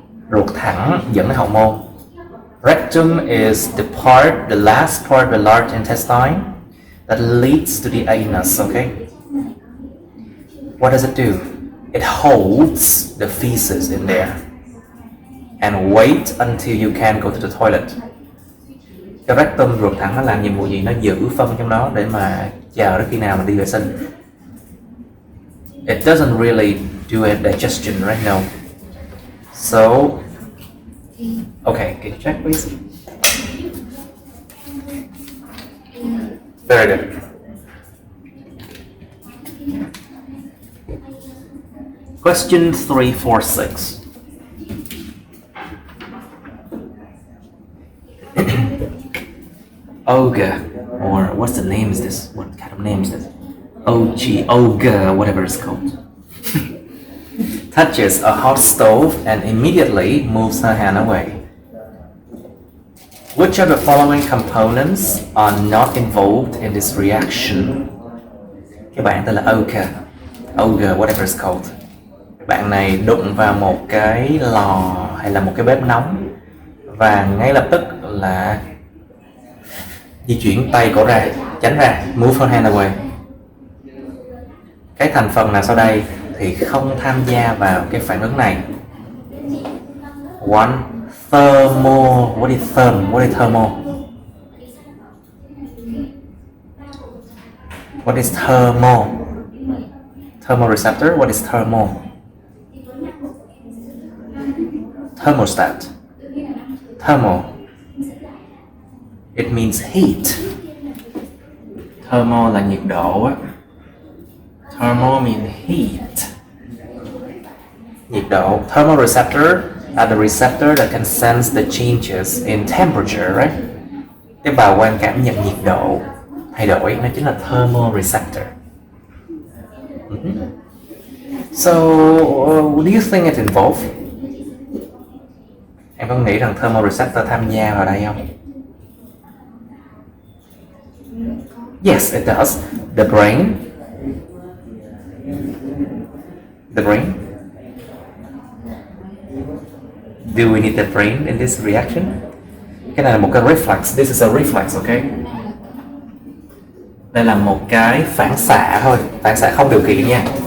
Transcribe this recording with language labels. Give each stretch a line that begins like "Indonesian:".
Vietnamese: Ruột thẳng dẫn đến hậu môn.
English: Rectum is the last part of the large intestine that leads to the anus, okay? What does it do? It holds the feces in there and wait until you can go to the toilet.
Vietnamese: Cái rectum, ruột thẳng, nó làm nhiệm vụ gì? Nó giữ phân trong đó để mà chờ đến khi nào mà đi vệ sinh.
English: It doesn't really do a digestion right now. So, okay, can you check please? Very good. Question 346. Ogre, or what's the name is this? What kind of name is this? Ogre, whatever it's called. Touches a hot stove and immediately moves her hand away. Which of the following components are not involved in this reaction?
Vietnamese: Cái bạn tên là Ogre,
English: whatever it's called.
Vietnamese: Bạn này đụng vào một cái lò hay là một cái bếp nóng và ngay lập tức là di chuyển tay cổ ra, tránh ra,
English: move her hand away.
Vietnamese: Cái thành phần nào sau đây thì không tham gia vào cái phản ứng này?
English: One, thermo. What is thermo? What is thermo? Thermoreceptor. What is thermo? Thermostat. Thermo. It means heat.
Vietnamese: Thermo là nhiệt độ á.
English: Thermo means heat.
Vietnamese: Nhiệt độ.
English: Thermoreceptor are the receptor that can sense the changes in temperature, right?
Vietnamese: Tế bào quan cảm nhận nhiệt độ thay đổi, nó chính là thermoreceptor.
English: So, do you think it's involved?
Vietnamese: Em có nghĩ rằng thermoreceptor tham gia vào đây không?
English: Yes, it does. The brain. Do we need the brain in this reaction?
Vietnamese: Cái này là một cái reflex.
English: This is a reflex, okay?
Vietnamese: Đây là một cái phản xạ thôi, phản xạ không điều kiện nha.